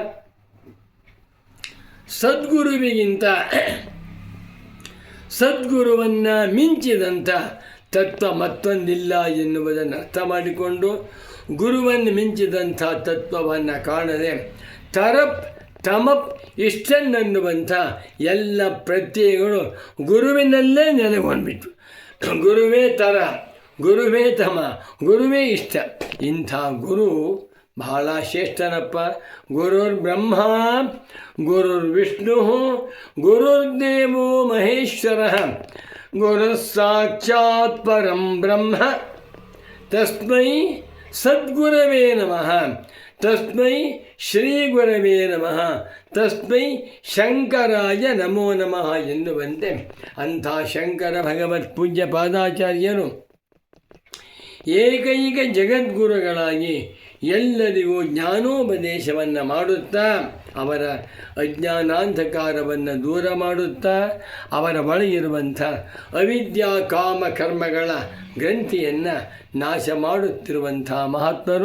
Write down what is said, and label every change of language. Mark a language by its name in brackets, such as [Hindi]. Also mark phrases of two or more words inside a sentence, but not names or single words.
[Kannada] ಸದ್ಗುರುವಿಗಿಂತ ಸದ್ಗುರುವನ್ನು ಮಿಂಚಿದಂಥ ತತ್ವ ಮತ್ತೊಂದಿಲ್ಲ ಎನ್ನುವುದನ್ನು ಅರ್ಥ ಮಾಡಿಕೊಂಡು ಗುರುವನ್ನು ಮಿಂಚಿದಂಥ ತತ್ವವನ್ನು ಕಾಣದೆ [Sanskrit] ತರಪ್ ತಮಪ್ [Kannada] ಇಷ್ಟನ್ನನ್ನುವಂಥ ಎಲ್ಲ ಪ್ರತ್ಯಯಗಳು ಗುರುವಿನಲ್ಲೇ ನೆಲೆಗೊಂಡ್ಬಿಟ್ಟು ಗುರುವೇ ತರ, ಗುರುವೇ ತಮ, ಗುರುವೇ ಇಷ್ಟ. ಇಂಥ ಗುರು ಬಹಳ ಶ್ರೇಷ್ಠನಪ್ಪ. [Sanskrit] ಗುರುರ್ ಬ್ರಹ್ಮ ಗುರುರ್ ವಿಷ್ಣು ಗುರುರ್ದೇವೋ ಮಹೇಶ್ವರ ಗುರು ಸಾಕ್ಷಾತ್ ಪರಂ ಬ್ರಹ್ಮ ತಸ್ಮೈ ಸದ್ಗುರವೇ ನಮಃ ತಸ್ಮೈ ಶ್ರೀ ಗುರವೇ ನಮಃ ತಸ್ಮೈ ಶಂಕರಾಯ ನಮೋ ನಮಃ [Kannada] ಎನ್ನುವಂತೆ ಅಂಥ ಶಂಕರ ಭಗವತ್ ಪೂಜ್ಯ ಪಾದಾಚಾರ್ಯರು ಏಕೈಕ ಜಗದ್ಗುರುಗಳಾಗಿ ಎಲ್ಲರಿಗೂ ಜ್ಞಾನೋಪದೇಶವನ್ನು ಮಾಡುತ್ತಾ ಅವರ ಅಜ್ಞಾನಾಂಧಕಾರವನ್ನು ದೂರ ಮಾಡುತ್ತಾ ಅವರ ಒಳಗಿರುವಂಥ ಅವಿದ್ಯಾ ಕಾಮ ಕರ್ಮಗಳ ಗ್ರಂಥಿಯನ್ನು ನಾಶ ಮಾಡುತ್ತಿರುವಂಥ ಮಹಾತ್ಮರು.